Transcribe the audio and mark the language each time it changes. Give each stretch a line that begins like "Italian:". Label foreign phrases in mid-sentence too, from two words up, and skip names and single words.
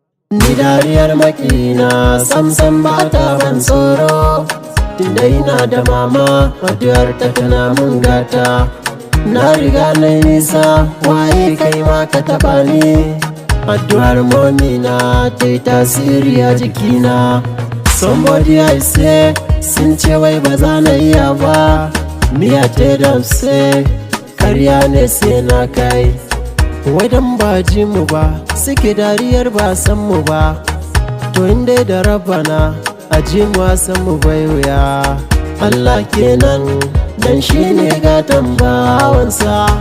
Hausa: Ni dariyar makina, sam sam ba ta ban tsoro. Tunda ina da mama, addu'ar ta tana mun gata. Na riga na yi nisa, waye kai ma ka taɓa ni? Addu'ar momina ta yi tasiri a jikina.
Nigerian Pidgin: Somebody I say,
Hausa: sun ce wai ba za na iya ba.
Nigerian Pidgin: Me I tell them say,
Hausa: karya ne sai na kai. Wai dan ba ji mu ba, suke dariyar ba san mu ba. To in dai da Rabbana, a ji mu a san mu bai wuya. Allah kenan, dan shi ne gatan bawansa.